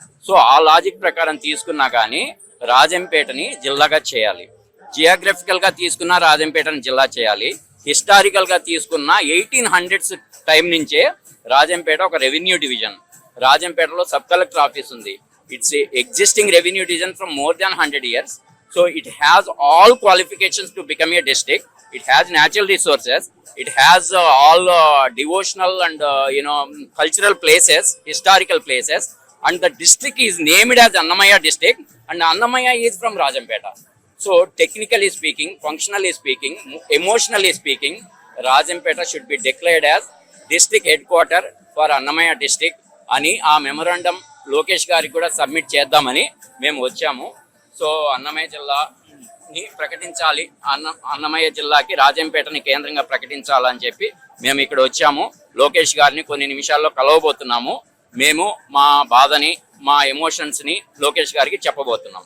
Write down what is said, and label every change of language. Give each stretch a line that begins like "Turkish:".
Telugu: So ఆ logic ప్రకారం తీసుకున్నా కానీ రాజంపేటని జిల్లాగా చేయాలి, జియోగ్రఫికల్గా తీసుకున్న రాజంపేటని జిల్లా చేయాలి, హిస్టారికల్గా తీసుకున్న 1800s టైం నుంచే రాజంపేట ఒక revenue division.
English: రాజంపేటలో sub collector office ఉంది. It's existing revenue division from more than 100 years. So it has all qualifications to become a district. It has natural resources. It has all devotional and cultural places, historical places. And the district is named as Annamaya district. And Annamaya is from Rajampeta. So technically speaking, functionally speaking, emotionally speaking, Rajampeta should be declared as district headquarter for Annamaya district.
Telugu: అని ఆ memorandum Lokesh గారికి కూడా submit చేద్దామని మేము వచ్చాము. So Annamayya జిల్లాని ప్రకటించాలి, అన్నమయ్య జిల్లాకి రాజంపేటని కేంద్రంగా ప్రకటించాలని చెప్పి మేము ఇక్కడ వచ్చాము. లోకేష్ గారిని కొన్ని నిమిషాల్లో కలవబోతున్నాము. మేము మా బాధని, మా ఎమోషన్స్ని లోకేష్ గారికి చెప్పబోతున్నాము.